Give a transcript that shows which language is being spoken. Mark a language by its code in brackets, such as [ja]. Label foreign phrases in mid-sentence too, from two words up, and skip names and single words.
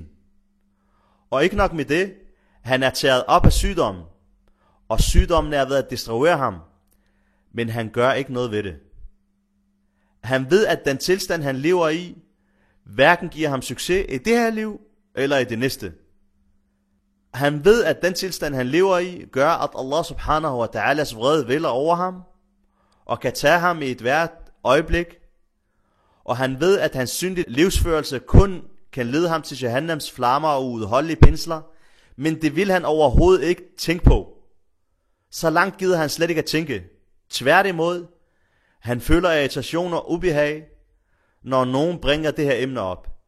[da] Og ikke nok med det, han er taget op af sygdommen, og sygdommen er ved at destruere ham, men han gør ikke noget ved det. Han ved, at den tilstand, han lever i, hverken giver ham succes i det her liv, eller i det næste. Han ved, at den tilstand, han lever i, gør, at [ar] الله سبحانه وتعالى [da] vrede vælder over ham, og kan tage ham i et hvert øjeblik. Og han ved, at hans syndige livsførelse kun kan lede ham til Jahannams flammer og udholdelige pinsler, men det vil han overhovedet ikke tænke på. Så langt gider han slet ikke at tænke. Tværtimod, han føler irritation og ubehag, når nogen bringer det her emne op.